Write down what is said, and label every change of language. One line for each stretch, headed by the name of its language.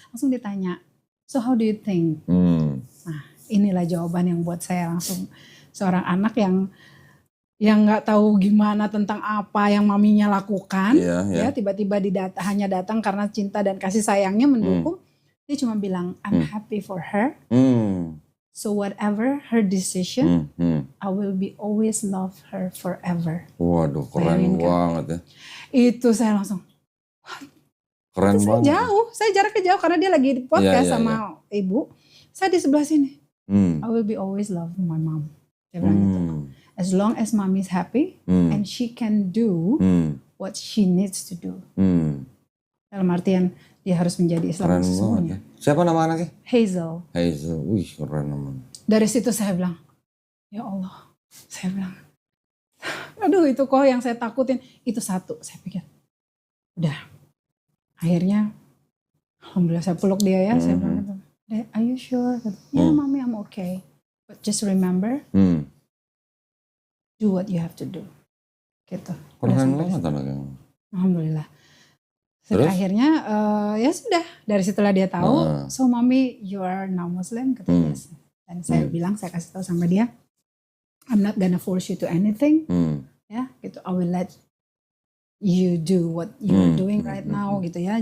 Indonesian: Langsung ditanya,
English: so how do you think?
Indonesian: Nah inilah jawaban yang buat saya langsung, seorang anak yang nggak tahu gimana tentang apa yang maminya lakukan, ya tiba-tiba hanya datang karena cinta dan kasih sayangnya mendukung. Dia cuma bilang,
English: I'm happy for her. So whatever her decision, I will be always love her forever.
Indonesian: Waduh, keren banget ya. Itu saya langsung, keren banget. Saya jaraknya jauh karena dia lagi di podcast sama ibu. Saya di sebelah sini.
English: I will be always love my mom.
Indonesian: Dia bilang gitu.
English: As long as mommy's happy and she can do what she needs to do.
Indonesian: Dalam artian dia harus menjadi Islam sesungguhnya. Siapa nama anaknya? Hazel. Wih keren namanya. Dari situ saya bilang, ya Allah. Saya bilang, aduh itu kok yang saya takutin. Itu satu, saya pikir. Udah. Akhirnya, alhamdulillah saya peluk dia ya. Saya bilang gitu,
English: are you sure?
Indonesian: Ya mami,
English: I'm okay. But just remember, do what you have to do.
Indonesian: Gitu. Keren banget anaknya. Alhamdulillah. Akhirnya ya sudah, dari situlah dia tahu.
English: So mommy, you are now Muslim.
Indonesian: Katanya. Dan saya bilang, saya kasih tahu sama dia,
English: I'm not gonna force you to anything.
Indonesian: Ya, gitu.
English: I will let you do what you're doing right now,
Indonesian: gitu ya.